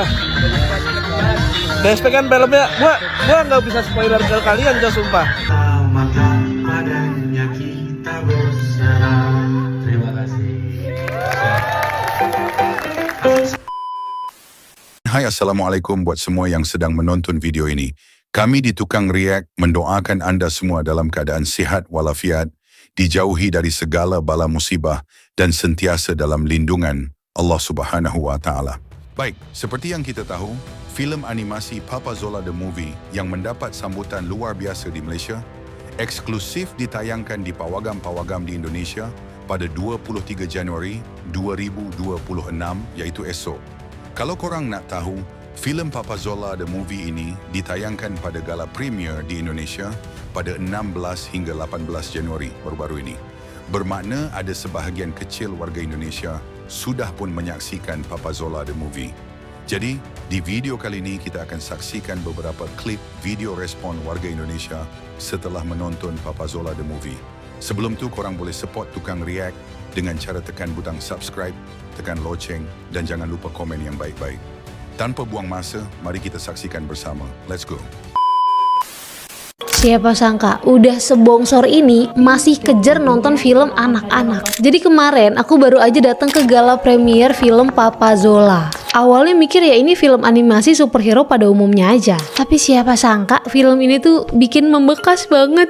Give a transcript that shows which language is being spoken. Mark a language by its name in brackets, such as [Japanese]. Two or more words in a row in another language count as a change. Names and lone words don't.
[Indonesian] DSP kan filmnya, gua nggak bisa spoiler ke kalian, gak sumpah. Maka padanya kita berserah. Terima kasih. [Malay] Hai, Assalamualaikum buat semua yang sedang menonton video ini. Kami di Tukang React mendoakan anda semua dalam keadaan sihat walafiat, dijauhi dari segala bala musibah dan sentiasa dalam lindungan Allah [Arabic] سبحانه وتعالى. [Malay] Baik, seperti yang kita tahu, filem animasi Papa Zola The Movie yang mendapat sambutan luar biasa di Malaysia, eksklusif ditayangkan di pawagam-pawagam di Indonesia pada 23 Januari 2026, iaitu esok. Kalau korang nak tahu, filem Papa Zola The Movie ini ditayangkan pada [English] gala premier [Malay] di Indonesia pada 16 hingga 18 Januari baru-baru ini. Bermakna ada sebahagian kecil warga Indonesia sudah pun menyaksikan Papa Zola The Movie. Jadi, di video kali ini kita akan saksikan beberapa klip video respon warga Indonesia setelah menonton Papa Zola The Movie. Sebelum tu, korang boleh support Tukang React dengan cara tekan butang subscribe, tekan loceng dan jangan lupa komen yang baik-baik. Tanpa buang masa, mari kita saksikan bersama. [English] Let's go. [Indonesian] Siapa sangka udah sebongsor ini masih kejar nonton film anak-anak. Jadi kemarin aku baru aja datang ke [English] gala premier [Indonesian] film Papa Zola. Awalnya mikir ya ini film animasi superhero pada umumnya aja. Tapi siapa sangka film ini tuh bikin membekas banget.